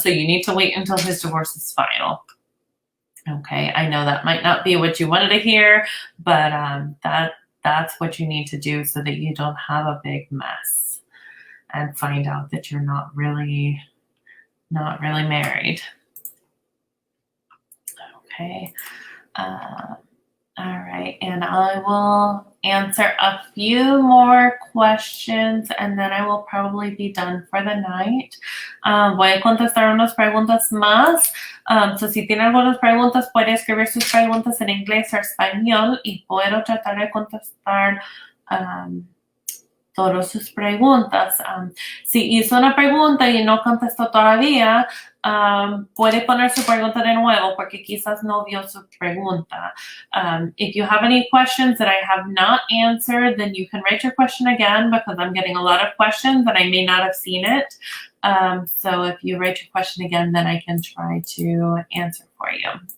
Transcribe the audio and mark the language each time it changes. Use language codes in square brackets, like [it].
[en] So you need to wait until his divorce is final. Okay, I know that might not be what you wanted to hear, but that's what you need to do so that you don't have a big mess and find out that you're not really married. Okay. All right, and I will answer a few more questions, and then I will probably be done for the night. [es] Voy a contestar unas preguntas más. So si tiene algunas preguntas, puede escribir sus preguntas en inglés o español y puedo tratar de contestar todas sus preguntas. Si hizo una pregunta y no contestó todavía, puede poner su pregunta de nuevo, porque quizás no vio su pregunta. [en] If you have any questions that I have not answered, then you can write your question again, because I'm getting a lot of questions and I may not have seen it. So if you write your question again, then I can try to answer for you.